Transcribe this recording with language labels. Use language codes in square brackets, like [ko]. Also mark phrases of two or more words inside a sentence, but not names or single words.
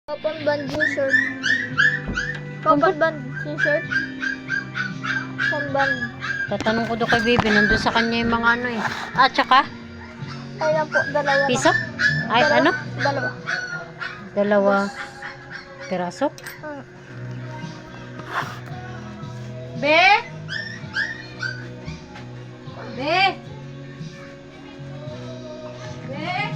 [en] Open band t-shirt. Open band t-shirt. Open band. [tl] Tatanong ko doon kay Bibi, nandun sa kanya yung mga ano eh. Ah, tsaka? Ayan po, dalawa. Piso? Ay, Dalawa. ano? Dalawa. Dalawa piraso? Be? Be? Be?